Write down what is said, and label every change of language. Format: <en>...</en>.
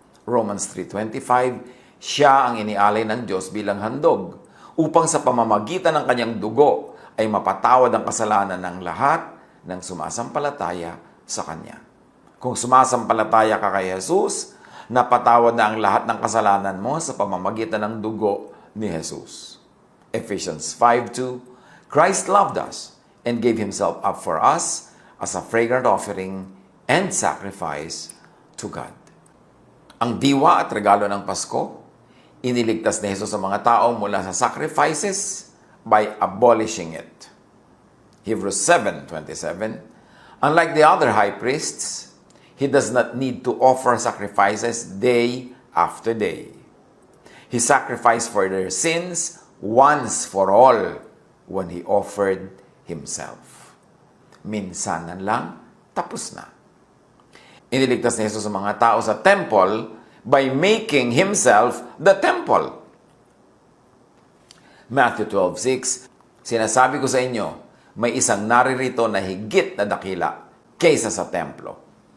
<tl>Romans 3:25, siya ang inialay ng Diyos bilang handog upang sa pamamagitan ng kanyang dugo ay mapatawad ang kasalanan ng lahat ng sumasampalataya sa Kanya. Kung sumasampalataya ka kay Jesus, napatawad na ang lahat ng kasalanan mo sa pamamagitan ng dugo ni Jesus.</tl> <en>Ephesians 5:2, Christ loved us and gave Himself up for us as a fragrant offering and sacrifice to God.</en> <tl>Ang diwa at regalo ng Pasko, iniligtas ni Jesus sa mga tao mula sa</tl> <en>sacrifices by abolishing it. Hebrews 7:27. Unlike the other high priests, he does not need to offer sacrifices day after day. He sacrificed for their sins once for all when he offered himself.</en> <tl>Minsanan lang, tapos na. Iniligtas ni Jesus ang mga tao sa</tl> <en>temple by making himself the temple.</en> <tl>Matthew 12:6, sinasabi ko sa inyo, may isang naririto na higit na dakila kaysa sa templo.</tl>